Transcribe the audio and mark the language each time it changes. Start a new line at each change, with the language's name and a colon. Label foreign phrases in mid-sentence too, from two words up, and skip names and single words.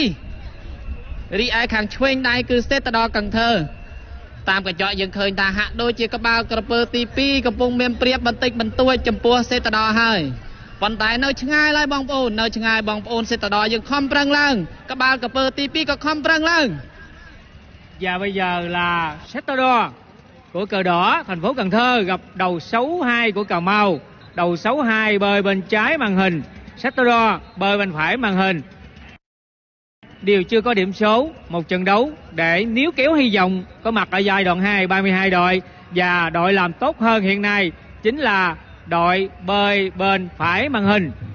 Khmer: 2 រីឯខាងឆ្វេងដៃគឺសេតដោកង្ធើតាមកញ្ចក់យើងឃើញថាហាក់ដូចជាក្បាលក្រពើទី2កំពុងមានព្រៀបបន្តិចបន្តួចចំពោះសេតដោហើយប៉ុន្តែនៅឆ្ងាយឡើយបងប្អូននៅឆ្ងាយបងប្អូនសេតដោយើងខំប្រឹងឡើងក្បាលក្រពើទី2ក៏ខំប្រឹងឡើង.
Vietnamese: Và bây giờ là Setador của cờ đỏ thành phố Cần Thơ gặp đầu 62 của Cà Mau. Đầu 62 bơi bên trái màn hình, Setador bơi bên phải màn hình. đều chưa có điểm số. Một trận đấu để níu kéo hy vọng có mặt ở giai đoạn 2 32 đội, và đội làm tốt hơn hiện nay chính là đội bơi bên phải màn hình.